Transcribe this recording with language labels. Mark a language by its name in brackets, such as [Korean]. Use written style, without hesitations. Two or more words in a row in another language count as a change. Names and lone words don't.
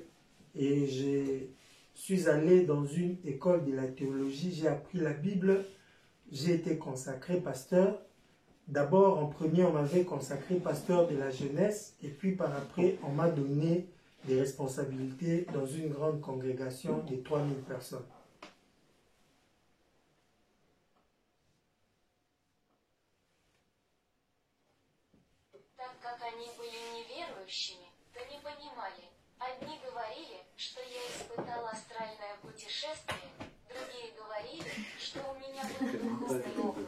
[French] Et je suis allé dans une école de la théologie. J'ai appris la Bible. J'ai été consacré pasteur. D'abord, en premier, on m'avait consacré pasteur de la jeunesse. Et puis, par après, on m'a donné des responsabilités dans une grande congrégation de 3000 personnes. [Russian] Так как они были неверующими, то не понимали. Одни говорили, что я испытал астральное путешествие, другие говорили, что у меня был духовный опыт.